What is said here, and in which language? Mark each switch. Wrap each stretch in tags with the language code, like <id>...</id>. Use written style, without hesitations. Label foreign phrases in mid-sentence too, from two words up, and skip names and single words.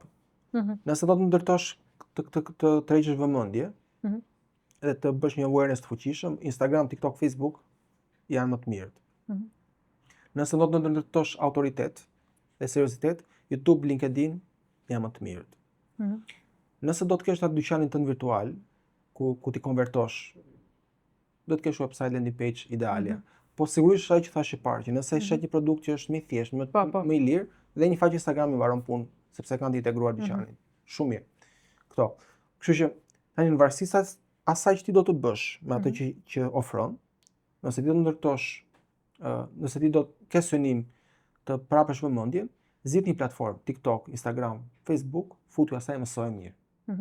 <sq>Nëse do të ndërtosh të tërheqësh vëmendje, edhe të bësh një awareness të fuqishëm, Instagram, TikTok, Facebook janë më të mirët. Nëse do të ndërtosh autoritet dhe seriozitet, YouTube, LinkedIn janë më të mirët. Nëse do të kesh atë dyqanin tënd virtual, ku ti konvertosh, do të kesh website,</sq> <en>landing page</en> <sq>ideale. Po sigurisht ai që thash i parë, që nëse shet një produkt që është më i thjeshtë, më i lirë, dhe një faqe Instagrami mbaron punë, sepse kanë të integruar dyqanin. Shumë mirë. Këto. Kështu që tani në varësi asaj që ti do të bësh me atë që ofron, nëse ti do të ndërtosh, nëse ti do të ke synim të prapësh vëmendjen, Zgjidh një platformë, TikTok, Instagram, Facebook, futu asaj mësoj mirë.</sq>